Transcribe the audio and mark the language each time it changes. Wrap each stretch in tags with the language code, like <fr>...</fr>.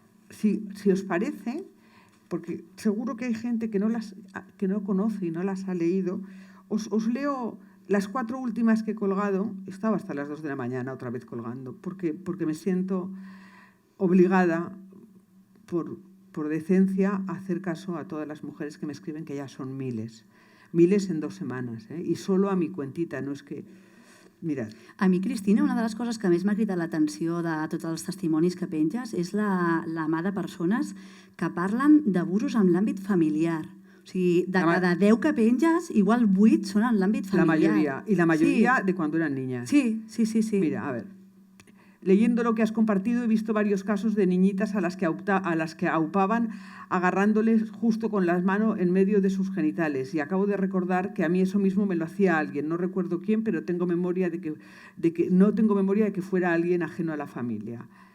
<es>Si os parece, porque seguro que hay gente que no conoce y no las ha leído, os leo las 4 últimas que he colgado. Estaba hasta las 2 de la mañana otra vez colgando, porque me siento obligada por decencia a hacer caso a todas las mujeres que me escriben, que ya son miles en 2</es> <ca>setmanes, i</ca> <es>solo a mi cuentita,</es> <ca>no és que...</ca> <es>Mirad.</es> <ca>A mi, Cristina, una de les coses que més m'ha cridat l'atenció de tots els testimonis que penges és la mà de persones que parlen d'abusos en l'àmbit familiar. O sigui, de cada 10 que penges, igual 8 són en l'àmbit familiar.</ca> <es>La mayoría de cuando eran niñas. Sí. Mira, a ver. Leyendo lo que has compartido, he visto varios casos de niñitas a las que aupaban agarrándoles justo con las manos en medio de sus genitales. Y acabo de recordar que a mí eso mismo me lo hacía alguien. No recuerdo quién, pero tengo memoria no tengo memoria de que fuera alguien ajeno a la familia.</es>